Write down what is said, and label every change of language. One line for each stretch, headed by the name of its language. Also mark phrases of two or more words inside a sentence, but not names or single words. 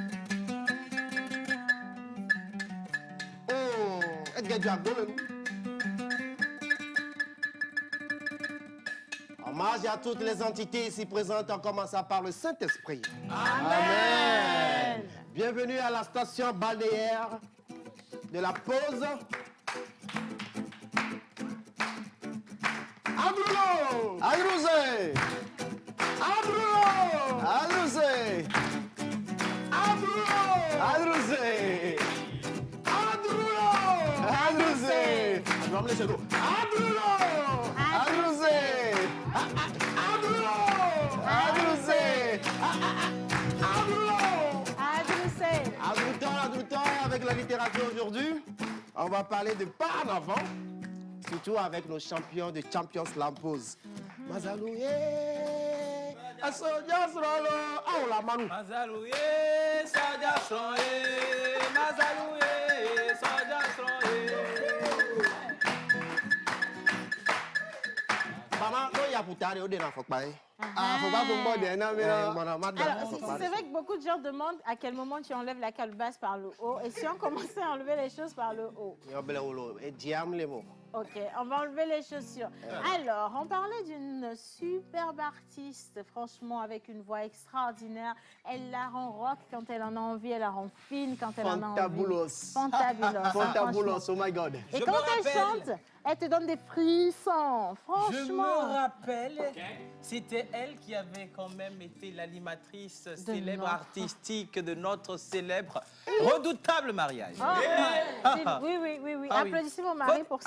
French: Hommage à toutes les entités ici présentes, en commençant par le Saint-Esprit. Amen. Bienvenue à la station balnéaire de la pause. Abrulo! Adrouzé! Abrulo! Adrouzé! Abrulo! Adrouzé! Abrulo! Adrouzé! Vamos laisser l'eau. Abrulo! Adrouzé! Abrulo! Adrouzé! Adroutant, avec la littérature aujourd'hui, on va parler de pas en avant, surtout avec nos champions de Champions Lampose. Mazalouye, Asodia Srolo, ah la Manu. Mazalouye, Sodia Srolo, Mazalouye, Sodia Srolo. Maman, il y a pour t'arrêter au dénafre, faut pas. Alors, c'est vrai que beaucoup de gens demandent à quel moment tu enlèves la calebasse par le haut. Et si on commençait à enlever les choses par le haut? Ok, on va enlever les chaussures. Alors, on parlait d'une superbe artiste, franchement, avec une voix extraordinaire. Elle la rend rock quand elle en a envie, elle la rend fine quand elle en a envie. Fantabulos. Fantabulos,
English: oh my God.
French: Et quand elle chante, elle te donne des frissons, franchement. Je me rappelle, c'était elle qui avait quand même été l'animatrice célèbre artistique de notre célèbre redoutable mariage. Oui. Applaudissez mon mari pour ça.